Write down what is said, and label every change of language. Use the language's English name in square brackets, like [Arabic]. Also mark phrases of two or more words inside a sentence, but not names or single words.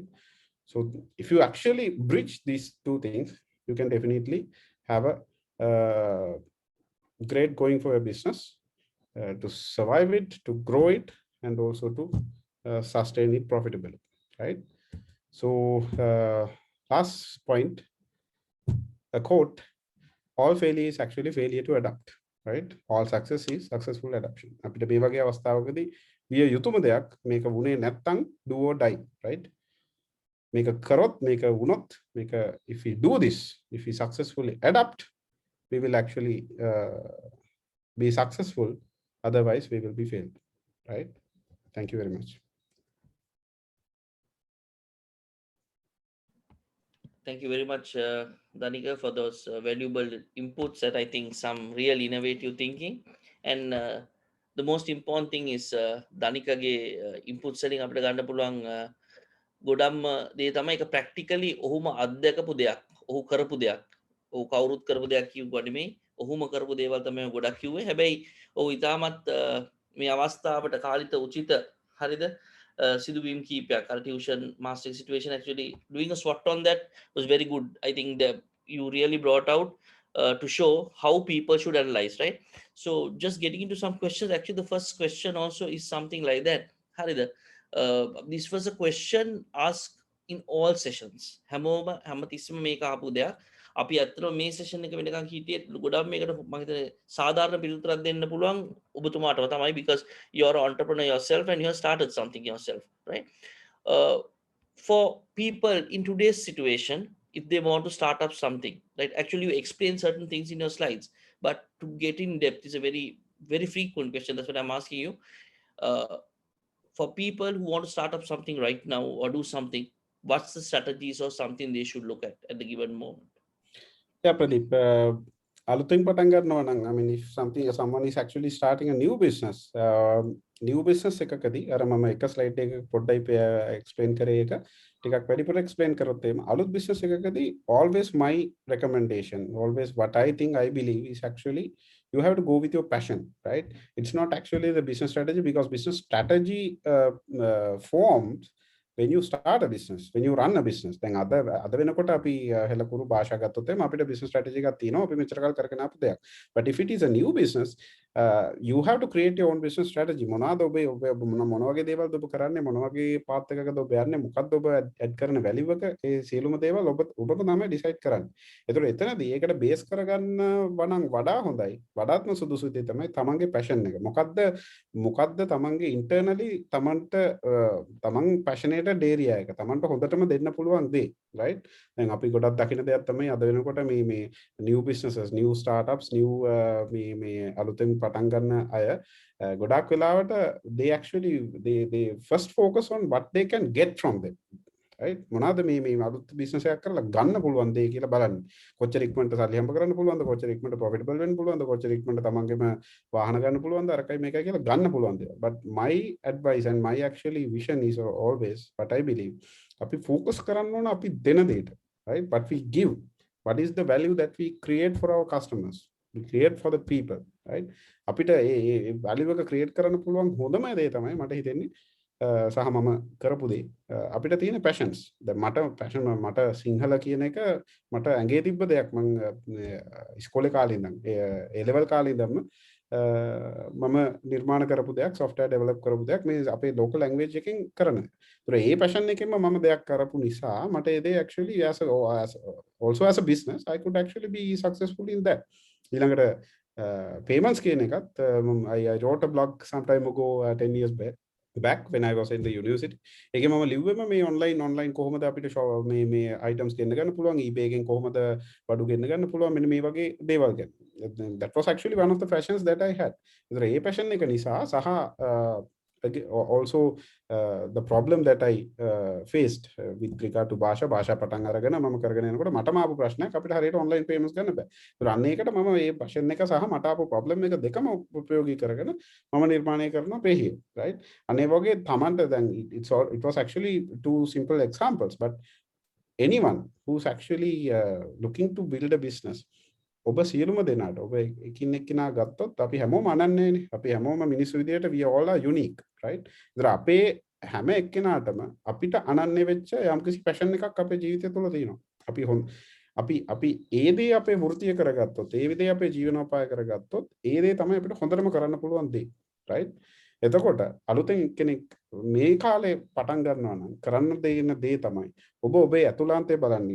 [English] So if you actually bridge these two things, you can definitely have a great going for your business. To survive it, to grow it, and also to sustain it profitably, right? So last point, a quote: all failure is actually failure to adapt, right? All success is successful adaptation. [Sinhala] අපිට මේ වගේ අවස්ථාවකදී විය යුතුම දෙයක් මේක වුණේ නැත්තම් [English] do or die, right? [Sinhala] මේක කරොත් මේක වුණොත් මේක [English] if we do this, if we successfully adapt, we will actually be successful. Otherwise, we will be failed, right? Thank you very much. Thank you very much, Danika, for those valuable inputs that I think some real innovative thinking. And the most important thing is Danika [Sinhala] ge inputs වලින් අපිට ගන්න පුළුවන් ගොඩක්ම දේ තමයි ඒක practically ඔහුම අත්දැකපු දෙයක්, ඔහු කරපු දෙයක්, ඔහු කවුරුත් කරපු දෙයක් කිව්වා නෙමෙයි. ඔහුම කරපු දේවල් තමයි ගොඩක් කිව්වේ. හැබැයි ඔහු ඉතාමත් මේ අවස්ථාවට කාලිත උචිත හරිද සිදුවීම් කීපයක් අර [English] tuition master situation actually doing a SWOT on that was very good. I think that you really brought out to show how people should analyze, right? So just getting into some questions, actually the first question also is something like that. Harida, this was a question asked in all sessions. [Sinhala] හැමතිස්සම මේක ආපු දෙයක්. අපි අත්‍තරම මේ සෙෂන් එක වෙනකන් හිටියේ ගොඩක් මේකට මම හිතන්නේ සාධාරණ පිළිතුරක් දෙන්න පුළුවන් ඔබතුමාටම තමයි, [English] because you are an entrepreneur yourself and you have started something yourself, right? For people in today's situation, if they want to start up something, right, actually you explain certain things in your slides, but to get in depth is a very very frequent question. That's what I'm asking you. For people who want to start up something right now or do something, what's the strategies or something they should look at the given moment? Yeah, Pradeep. [Sinhala] අලුතින් පටන් ගන්නවා නම්, [English] I mean, if someone is actually starting a new business [Sinhala] එකකදී අර මම එක ස්ලයිඩ් එකක පොඩ්ඩයි explain කරේ එක ටිකක් වැඩිපුර explain කරොත් එහෙම අලුත් business එකකදී [English] always my recommendation, always what I think, I believe is actually you have to go with your passion, right? It's not actually the business strategy, because business strategy forms when you start a business, when you run a business. [Sinhala] දැන් අද වෙනකොට අපි හෙලකුරු භාෂා ගත්තොත් එහම අපිට [English] business strategy [Sinhala] එකක් තියෙනවා, අපි මෙච්චර කාල කරගෙන ආපු දෙයක්. [English] But if it is a new business, you have to create your own business strategy. [Sinhala] මොනවාද ඔබ මොන වගේ දේවල්ද ඔබ කරන්නේ, මොන වගේ path එකකද ඔබ යන්නේ, මොකක්ද ඔබ add කරන value එක, ඒ සියලුම දේවල් ඔබම තමයි decide කරන්නේ. ඒතකොට එතනදී ඒකට base කරගන්න වනම් වඩා හොඳයි, වඩාත්ම සුදුසු දේ තමයි තමන්ගේ passion එක. මොකද්ද තමන්ගේ internally තමන්ට තමන් [English] passionate area [Sinhala] එක තමන්ට හොඳටම දෙන්න පුළුවන් දේ, right? දැන් අපි ගොඩක් දකින දෙයක් තමයි අද වෙනකොට මේ [English] new businesses, new startups, new [Sinhala] මේ අලුතෙන් පටන් ගන්න අය ගොඩක් වෙලාවට [English] they first focus on what they can get from them, right? [Sinhala] මොනවාද මේ අලුත් business එකක් කරලා ගන්න පුළුවන් දේ කියලා බලන්න. කොච්චර ඉක්මනට සල්ලි හම්බ කරන්න පුළුවන්ද, කොච්චර ඉක්මනට profitable වෙන්න පුළුවන්ද, කොච්චර ඉක්මනට තමන්ගේම වාහන ගන්න පුළුවන්ද, අරකයි මේකයි කියලා ගන්න පුළුවන් දේ. [English] But my advice and my actually vision is always what I believe, [Sinhala] අපි focus කරන්න ඕන අපි දෙන දෙයට, [English] right? But we give, what is the value that we create for our customers, we create for the people, right? [Sinhala] අපිට ඒ value එක create කරන්න පුළුවන් හොඳම දේ තමයි මට හිතෙන්නේ සහ මම කරපු දේ අපිට තියෙන passions. දැන් මට passion, මට සිංහල කියන එක මට ඇඟේ තිබ්බ දෙයක්. මම ඉස්කෝලේ කාලේ ඉඳන් ඒ level කාලේ ඉඳන්ම මම නිර්මාණ කරපු දෙයක්, [English] software develop [Sinhala] කරපු දෙයක් මේ අපේ [English] local language [Sinhala] එකෙන් කරන. ඒතර ඒ passion එකෙන්ම මම දෙයක් කරපු නිසා මට ඒ දේ [English] actually also as a business I could actually be successful in that. [Sinhala] ඊළඟට payments කියන එකත් [English] I wrote a blog some time ago, 10 years back when I was in the university. [Sinhala] ඒකේ මම ලිව්වෙම මේ online කොහොමද අපිට මේ items ගෙන්න ගන්න පුළුවන්, eBay එකෙන් කොහොමද බඩු ගෙන්න ගන්න පුළුවන්, මෙන්න මේ වගේ දේවල් ගැන. [English] That was actually one of the passions that I had. [Sinhala] ඒතර ඒ passion එක නිසා සහ [English] also the problem that I faced with regard to [Sinhala] භාෂා පටන් අරගෙන මම කරගෙන යනකොට මටම ආපු ප්‍රශ්නයක්, අපිට හරියට [English] online payments [Sinhala] ගන්න බෑ. ඒතර අන්න ඒකට මම මේ passion එක සහ මට ආපු problem එක දෙකම උපයෝගී කරගෙන මම නිර්මාණය කරනවා Payhere, right? අනේ වගේ තමන්ට දැන් [English] it was actually two simple examples, but anyone who's actually looking to build a business, [Sinhala] ඔබ සියලුම දෙනාට ඔබ එකින් එක්කිනා ගත්තොත් අපි හැමෝම අනන්‍යනේ. අපි හැමෝම මිනිස්සු විදියට [English] we all are unique, right? [Sinhala] ඒතර අපේ හැම එක්කෙනාටම අපිට අනන්‍ය වෙච්ච යම්කිසි passion එකක් අපේ ජීවිතය තුළ තියෙනවා. අපි ඒ දේ අපේ වෘත්තිය කරගත්තොත්, ඒ දේ අපේ ජීවනෝපාය කරගත්තොත්, ඒ දේ තමයි අපිට හොඳටම කරන්න පුළුවන් දේ, right? එතකොට අලුතෙන් කෙනෙක් මේ කාලේ පටන් ගන්නවා නම් කරන්න දෙන දේ තමයි ඔබේ ඇතුළාන්තය බලන්නේ.